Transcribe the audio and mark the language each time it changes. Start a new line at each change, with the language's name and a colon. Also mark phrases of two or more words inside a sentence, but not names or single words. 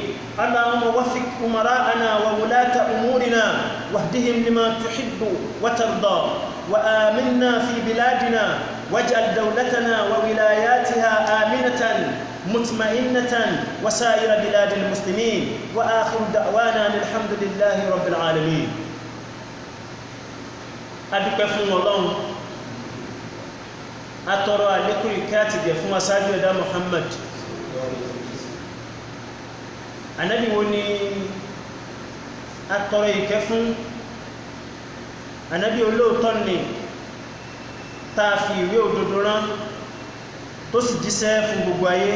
Arabic: اللهم وفق أمراءنا وولاة أمورنا واهدهم لما تحب وترضى، وآمنا في بلادنا، واجعل دولتنا وولاياتها آمنة مطمئنة وسائر بلاد المسلمين، وآخر دعوانا الحمد لله رب العالمين.
Yoruba: adúpẹ́ fún Ọlọ́run, atọrọ àlékún ìkẹ́ àti ìgẹ̀ fún aṣáájú ẹ̀dá Muhammad. Ànábì wo ni atọrọ ìkẹ́ fún? Ànábì olóòótọ́ ni tá a fi ìwé òdodo rán tó sì jíṣẹ́ fún gbogbo ayé.